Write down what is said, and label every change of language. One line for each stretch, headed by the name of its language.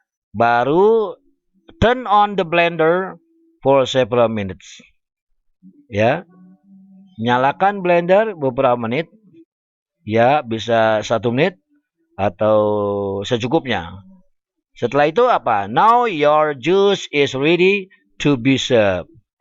Indonesian: Baru
English: turn on the blender for several minutes.
Indonesian: Ya, nyalakan blender beberapa menit. Ya, bisa 1 menit atau secukupnya. Setelah itu apa?
English: Now your juice is ready to be served.